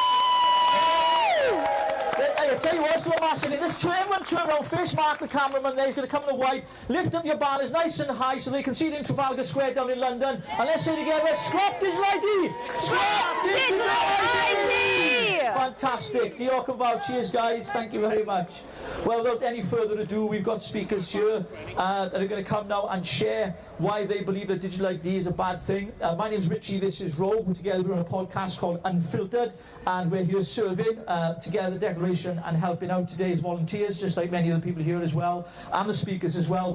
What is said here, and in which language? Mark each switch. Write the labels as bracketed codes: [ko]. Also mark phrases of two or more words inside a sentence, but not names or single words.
[en] I tell you what, so massive. This turn around, face mark the cameraman there. He's going to come in the white. Lift up your banners nice and high so they can see it in Trafalgar Square down in London. And let's say together, scrap digital ID! Scrap digital ID! Fantastic. [cy] Diolch yn fawr. [en] Cheers, guys. Thank you very much. Well, without any further ado, we've got speakers here that are going to come now and share why they believe that digital ID is a bad thing. My name's Richie, this is Rob. Together we're on a podcast called Unfiltered, and we're here serving together the declaration and helping out today as volunteers, just like many of the people here as well, and the speakers as well.